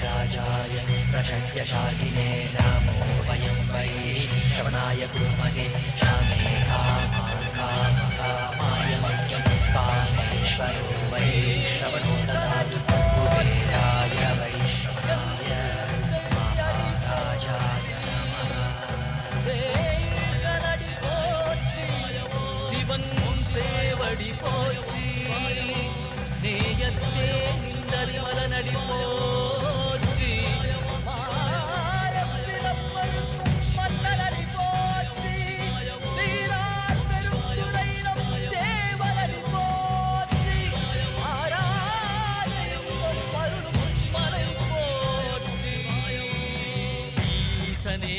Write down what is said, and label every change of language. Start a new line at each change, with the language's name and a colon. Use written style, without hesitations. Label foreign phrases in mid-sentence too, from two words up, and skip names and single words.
Sanskrit: महाराजाय प्रशक्यशालिने नमो वयं वै श्रवणाय कुर्महे श्यामे कामाय मह्यं कामेश्वरो वै श्रवणो ददातु कुबेराय वै श्रवणाय महाराजाय नमः
Tamil: சிவன் சேவடி போற்றி நேயத்தே நின்றலி மலனடி போற்றி மாயப்பிறப்பருக்கும் மன்னனடி போற்றி சீரார் பெருந்துரை நம் தேவனடி போற்றி ஆராதயம் அருளும் மலை போற்றி ஈசனே